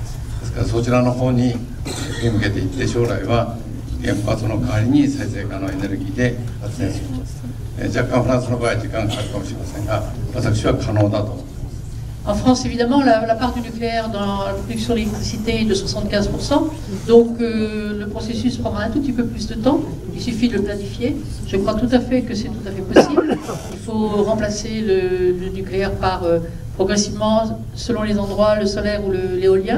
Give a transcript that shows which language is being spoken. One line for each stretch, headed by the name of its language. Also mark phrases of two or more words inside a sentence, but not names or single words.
Japanese: ですからそちらの方に振り向けていって、将来は原発の代わりに再生可能エネルギーで発電すると。若干フランスの場合は時間がかかるかもしれませんが、私は可能だと思います。
French: En France, évidemment, la part du nucléaire dans la production d'électricité est de 75%, donc le processus prendra un tout petit peu plus de temps, il suffit de le planifier. Je crois tout à fait que c'est tout à fait possible. Il faut remplacer le nucléaire par progressivement, selon les endroits, le solaire ou l'éolien.